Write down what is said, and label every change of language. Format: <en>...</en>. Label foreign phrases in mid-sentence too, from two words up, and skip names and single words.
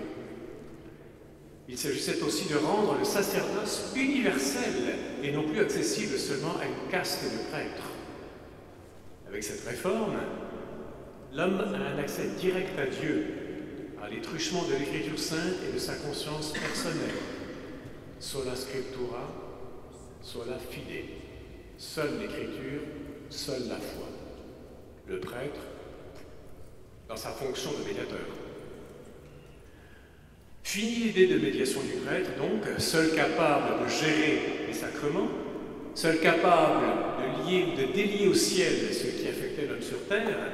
<fr>Il s'agissait aussi de rendre le sacerdoce universel et non plus accessible seulement à une caste de prêtres. Avec cette réforme, l'homme a un accès direct à Dieu par les truchements de l'Écriture sainte et de sa conscience personnelle.</fr> <la>Sola scriptura, sola fide.</la> <fr>Seule l'Écriture, seule la foi. Le prêtre, dans sa fonction de médiateur. Fini l'idée de médiation du prêtre, donc, seul capable de gérer les sacrements, seul capable de lier ou de délier au ciel ce qui affectait l'homme sur terre.</fr>